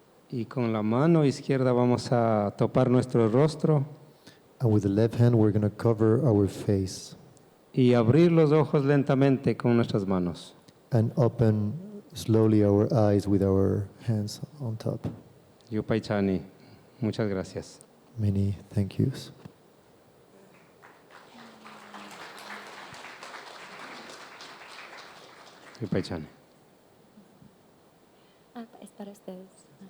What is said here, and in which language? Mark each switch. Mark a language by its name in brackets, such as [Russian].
[Spanish] y con la mano izquierda vamos a topar nuestro rostro [English] And with the left hand, we're going to cover our face [Spanish] y abrir los ojos lentamente con nuestras manos. [English] and open slowly our eyes with our hands on top. [Spanish] Yupaichani, muchas gracias. [English] Many thank yous. [Quechua] Yupaichani. [Spanish] Es para ustedes.